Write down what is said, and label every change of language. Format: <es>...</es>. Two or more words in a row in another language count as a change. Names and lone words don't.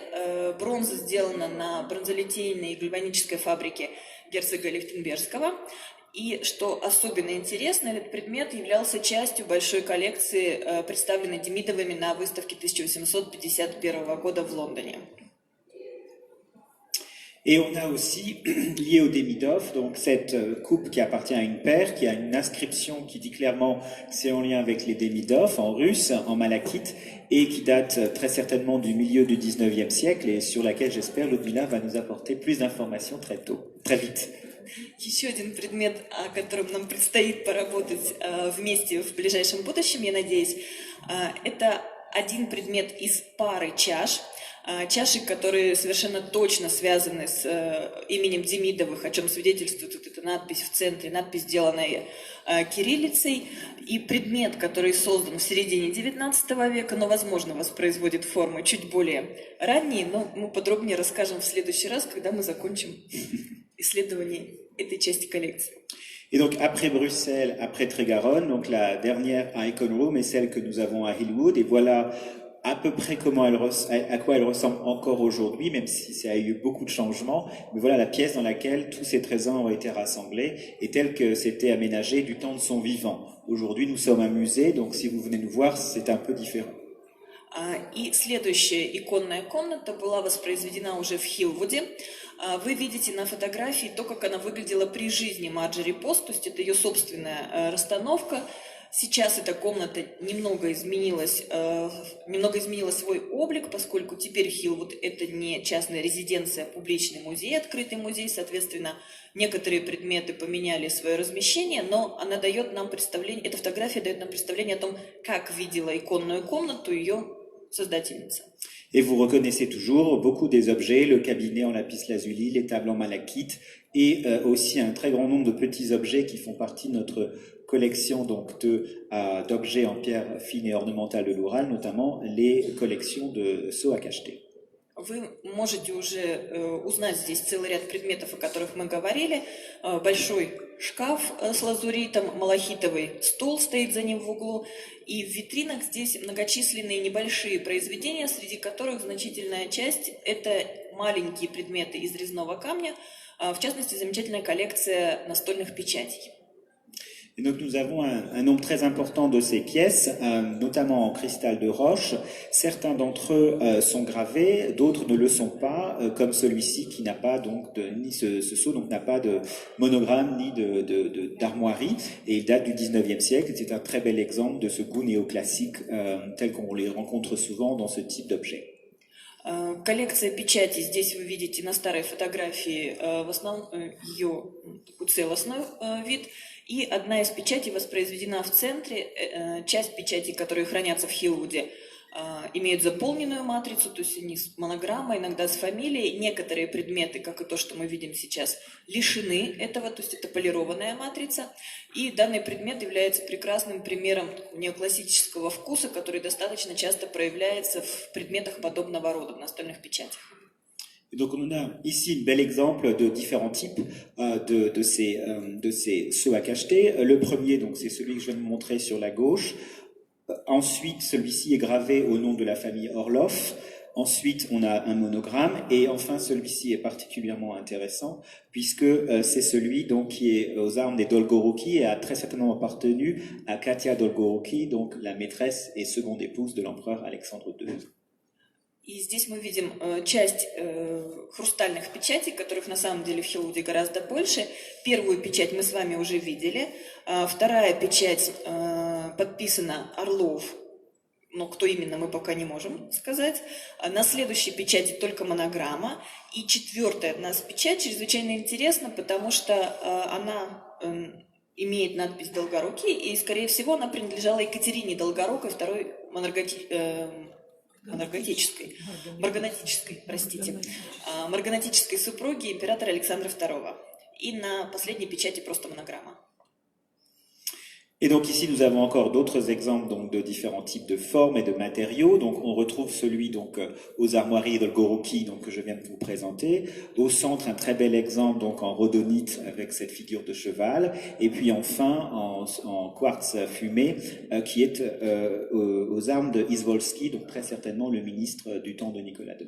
<ru>Бронза сделана на бронзолитейной гальванической фабрике герцога Лихтенбергского. И что особенно интересно, этот предмет являлся частью большой коллекции, представленной Демидовыми на выставке 1851 года в Лондоне.</ru> <fr>Et on a aussi, lié au Demidov, donc cette coupe qui appartient à une paire, qui a une inscription qui dit clairement que c'est en lien avec les Demidov, en russe, en malachite, et qui date très certainement du milieu du 19e siècle, et sur laquelle j'espère Ludmila va nous apporter plus d'informations très vite.</fr> <ru>Еще один предмет, о котором нам предстоит поработать вместе в ближайшем будущем, я надеюсь, это один предмет из пары чаш. Чаши, которые совершенно точно связаны с именем Демидовых, о чем свидетельствует вот эта надпись в центре, надпись, сделанная кириллицей, и предмет, который создан в середине XIX века, но, возможно, воспроизводит формы чуть более ранние, но мы подробнее расскажем в следующий раз, когда мы закончим исследование этой части коллекции.</ru> <fr>Et donc, après Bruxelles, après Trégaronne, donc la dernière à Icon Room est celle que nous avons à Hillwood, et voilà à peu près à quoi elle ressemble encore aujourd'hui, même si ça a eu beaucoup de changements. Mais voilà la pièce dans laquelle tous ces trésors ont été rassemblés et telle que c'était aménagé du temps de son vivant. Aujourd'hui, nous sommes un musée, donc si vous venez nous voir, c'est un peu différent.</fr> <ru>И следующая иконная комната была воспроизведена уже в Хиллвуде. Вы видите на фотографии то, как она выглядела при жизни Марджори Пост, то есть это ее собственная расстановка. Сейчас эта комната немного изменила свой облик, поскольку теперь Хиллвуд — это не частная резиденция, а публичный музей, открытый музей, соответственно, некоторые предметы поменяли свое размещение, но она дает нам представление, эта фотография дает нам представление о том, как видела иконную комнату ее создательница.</ru> <fr>Et vous reconnaissez toujours beaucoup des objets, le cabinet en lapis-lazuli, les tables en malachite, et aussi un très grand nombre de petits objets qui font partie de notre collection donc d'objets en pierre fine et ornementale de l'Oural, notamment les collections de sceaux à cacheter.</fr> <ru>Вы можете уже узнать здесь целый ряд предметов, о которых мы говорили. Большой шкаф с лазуритом, малахитовый стол стоит за ним в углу. И в витринах здесь многочисленные небольшие произведения, среди которых значительная часть – это маленькие предметы из резного камня, в частности, замечательная коллекция настольных печатей.</ru> <fr>Et donc nous avons un nombre très important de ces pièces, notamment en cristal de roche. Certains d'entre eux sont gravés, d'autres ne le sont pas, comme celui-ci qui n'a pas donc ni ce sceau donc n'a pas de monogramme ni d'armoirie, et il date du 19e siècle. C'est un très bel exemple de ce goût néoclassique tel qu'on les rencontre souvent dans ce type d'objet.</fr> <ru>Коллекция печати, здесь вы видите на старой фотографии в основном ее целостный вид. И одна из печатей воспроизведена в центре. Часть печатей, которые хранятся в Хиллвуде, имеют заполненную матрицу, то есть они с монограммой, иногда с фамилией. Некоторые предметы, как и то, что мы видим сейчас, лишены этого, то есть это полированная матрица. И данный предмет является прекрасным примером неоклассического вкуса, который достаточно часто проявляется в предметах подобного рода, в настольных печатях.</ru> <fr>Et donc on a ici un bel exemple de différents types de ces sceaux à cacheter. Le premier, donc c'est celui que je viens de montrer sur la gauche. Ensuite, celui-ci est gravé au nom de la famille Orloff. Ensuite, on a un monogramme. Et enfin, celui-ci est particulièrement intéressant puisque c'est celui donc qui est aux armes des Dolgorouki et a très certainement appartenu à Katia Dolgorouki, donc la maîtresse et seconde épouse de l'empereur Alexandre II.</fr> <ru>И здесь мы видим часть хрустальных печатей, которых на самом деле в Хиллвуде гораздо больше. Первую печать мы с вами уже видели. Вторая печать подписана Орлов, но кто именно, мы пока не можем сказать. На следующей печати только монограмма. И четвертая от нас печать чрезвычайно интересна, потому что она имеет надпись «Долгорукий», и, скорее всего, она принадлежала Екатерине Долгорукой, второй марганатической супруги императора Александра II. И на последней печати просто монограмма.</ru> <fr>Et donc ici nous avons encore d'autres exemples donc de différents types de formes et de matériaux. Donc on retrouve celui donc aux armoiries Dolgorouki donc que je viens de vous présenter. Au centre un très bel exemple donc en rhodonite avec cette figure de cheval. Et puis enfin en quartz fumé qui est aux armes de Izvolsky, donc très certainement le ministre du temps de Nicolas II.</fr>